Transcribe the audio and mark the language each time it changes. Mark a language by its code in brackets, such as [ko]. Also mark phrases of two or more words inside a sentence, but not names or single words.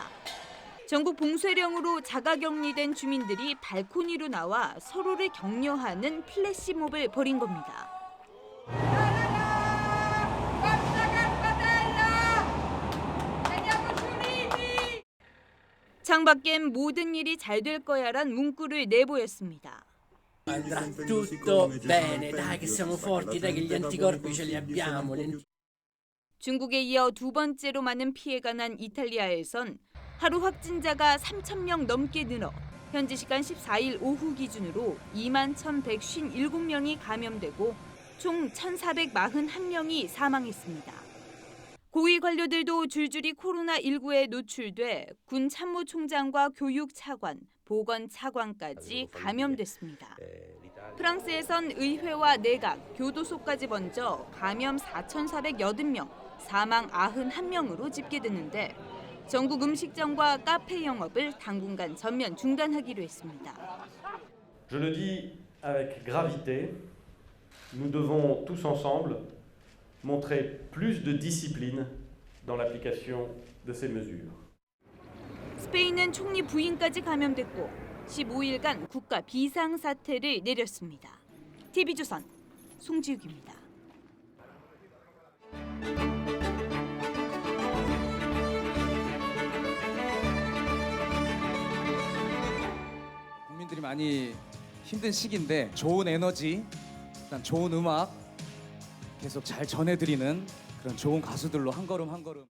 [ko] 전국 봉쇄령으로 자가격리된 주민들이 발코니로 나와 서로를 격려하는 플래시몹을 벌인 겁니다. 창밖엔 모든 일이 잘 될 거야란 문구를 내보였습니다. [it] Andrà tutto bene, dai che siamo forti, dai che gli anticorpi ce li abbiamo. [ko] 중국에 이어 두 번째로 많은 피해가 난 이탈리아에선 하루 확진자가 3,000명 넘게 늘어 현지 시간 14일 오후 기준으로 21,157명이 감염되고 총 1,441명이 사망했습니다. 고위 관료들도 줄줄이 코로나19에 노출돼 군 참모총장과 교육 차관, 보건 차관까지 감염됐습니다. 프랑스에선 의회와 내각, 교도소까지 번져 감염 4,480명, 사망 91명으로 집계됐는데 전국 음식점과 카페 영업을 당분간 전면 중단하기로 했습니다. [fr] Je le dis avec gravité, nous devons tous ensemble montrer plus de discipline dans l'application de ces mesures. [ko] 스페인은 총리 부인까지 감염됐고 15일간 국가 비상사태를 내렸습니다. TV조선 송지욱입니다. 국민들이 많이 힘든 시기인데 좋은 에너지, 일단 좋은 음악 계속 잘 전해드리는 그런 좋은 가수들로 한 걸음 한 걸음.